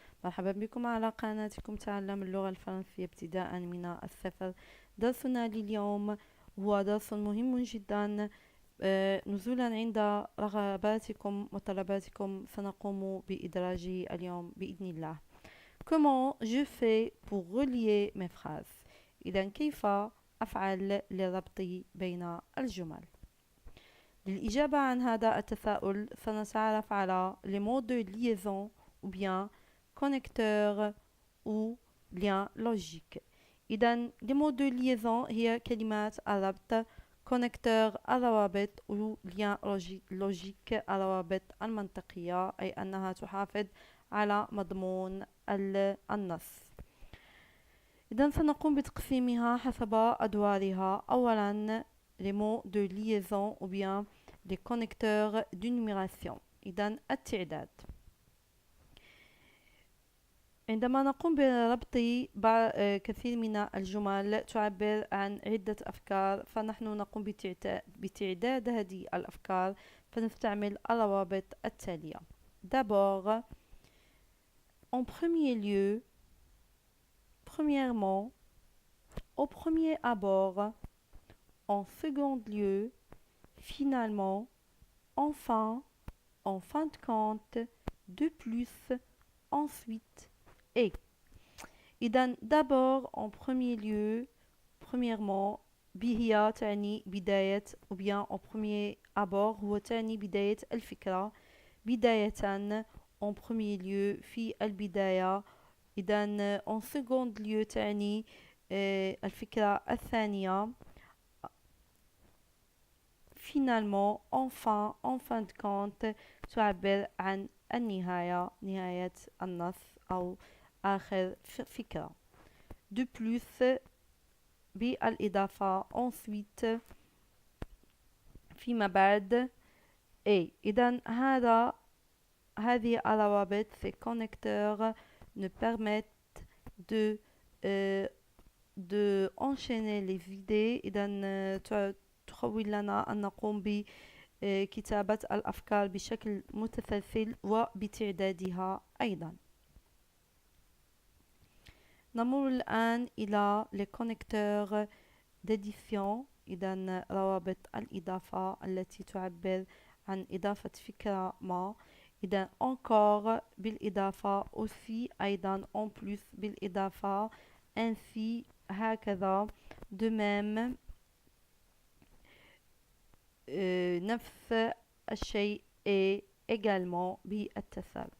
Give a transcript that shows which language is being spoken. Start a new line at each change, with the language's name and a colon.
Arabic: مرحبا بكم على قناتكم تعلم اللغة الفرنسية ابتداء من الصفر. درسنا لليوم هو درس مهم جدا، نزولا عند رغباتكم وطلباتكم سنقوم بإدراجه اليوم بإذن الله.
French: Comment je fais pour relier mes phrases؟
Arabic: إذا كيف أفعل لربط بين الجمل؟ للإجابة عن هذا التساؤل سنتعرف على
French: les mots de liaison ou bien connecteurs ou lien logique.
Arabic: إذن
French: les mots de liaison
Arabic: هي كلمات الربط، connecteur الروابط و lien logique الروابط المنطقية، أي أنها تحافظ على مضمون النص. إذن سنقوم بتقسيمها حسب أدوارها. أولا
French: les mots de liaison ou bien les connecteurs d'énumération.
Arabic: إذن التعداد. عندما نقوم بربط كثير من الجمل تعبر عن عدة أفكار، فنحن نقوم بتعداد هذه الأفكار فنستعمل الروابط التالية.
French: D'abord, en premier lieu, premièrement, au premier abord, en second lieu, finalement, enfin, en fin de compte, de plus, ensuite et. إذن d'abord en premier lieu, premièrement
Arabic: هي تعني بداية
French: ou bien en premier abord
Arabic: هو تعني بداية الفكرة، بداية
French: en premier lieu
Arabic: في البداية. إذن
French: en second lieu
Arabic: تعني الفكرة الثانية.
French: Finalement, enfin, en fin de compte
Arabic: تعبر عن النهاية، نهاية النص أو آخر فكرة.
French: De plus
Arabic: بالإضافة،
French: ensuite
Arabic: فيما بعد
French: et.
Arabic: إذن هذه الروابط
French: ces connecteurs nous permettent de enchaîner les idées.
Arabic: إذن تخول لنا أن نقوم بكتابة الأفكار بشكل متسلسل وبتعدادها أيضا. نمر الآن إلى
French: les connecteurs d'addition.
Arabic: إذن روابط الإضافة التي تعبر عن إضافة فكرة ما. إذن encore بالإضافة، aussi أيضا
French: en plus
Arabic: بالإضافة، ainsi هكذا،
French: de même
Arabic: نفس الشيء
French: et également
Arabic: بالتساوي.